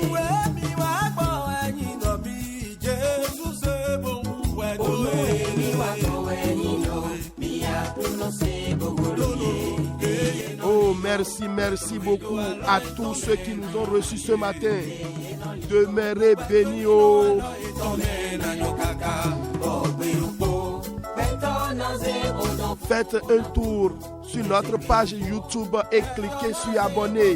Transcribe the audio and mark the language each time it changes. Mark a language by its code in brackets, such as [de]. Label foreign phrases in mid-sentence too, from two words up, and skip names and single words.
[fon] Onue mi wa gbowe yindo, mi Jesus se bogoloye. Onue mi wa gbowe yindo, mi a prononcé bogoloye. [fr] Oh, merci beaucoup à tous ceux qui nous ont reçus ce matin. Demeurez bénis, oh. Faites un tour sur notre page YouTube et cliquez sur abonner.